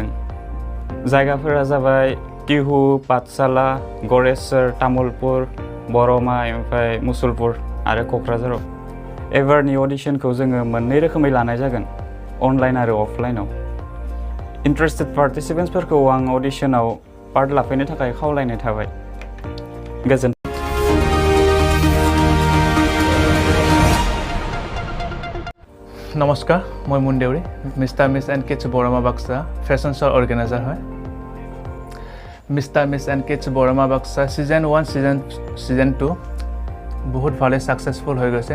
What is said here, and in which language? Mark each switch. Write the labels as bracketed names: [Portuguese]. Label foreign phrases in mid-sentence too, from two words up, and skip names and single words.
[Bodo] जायगाफोरा जाबाय टिहु, पाठशाला, गरेसर, तामुलपुर, बरमा, ओमफ्राय मुसलपुर आरो क'क्राझाराव। एबारनि अडिशनखौ जोङो मोननै रोखोमै लानाय जागोन, अनलाइन आरो अफलाइनाव। [English] interested participants [Bodo] आं अडिशनाव पार्ट लाफैनो थाखाय खावलायनाय थाबाय। गोजोन। [Assamese] নমস্কাৰ, মই মুন দেউৰী, মিষ্টাৰ মিছ এণ্ড কিডছ বৰমা বাক্সা ফেশ্বনছৰ অৰ্গেনাইজাৰ হয়। মিষ্টাৰ মিছ এণ্ড কিডছ বৰমা বাক্সা ছিজন 1 ছিজন 2 বহুত ভালে ছাকচেছফুল হৈ গৈছে।